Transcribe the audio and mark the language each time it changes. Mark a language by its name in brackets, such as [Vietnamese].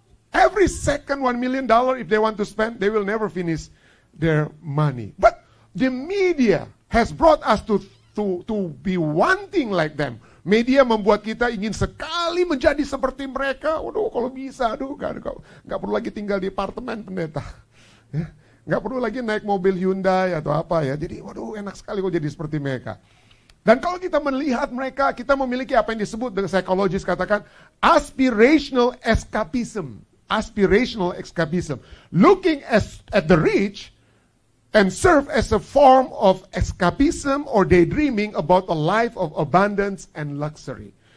[English] Every second $1 million if they want to spend, they will never finish their money. But the media has brought us to be wanting like them. [Indonesian] Media membuat kita ingin sekali menjadi seperti mereka. Waduh, kalau bisa, nggak perlu lagi tinggal di apartemen pendeta. Ya, nggak perlu lagi naik mobil Hyundai atau apa ya. Jadi, waduh, enak sekali kalau jadi seperti mereka. Dan kalau kita melihat mereka, kita memiliki apa yang disebut dengan psikologis katakan aspirational escapism. [English] Aspirational escapism. Looking at the rich and serve as a form of escapism or daydreaming about a life of abundance and luxury.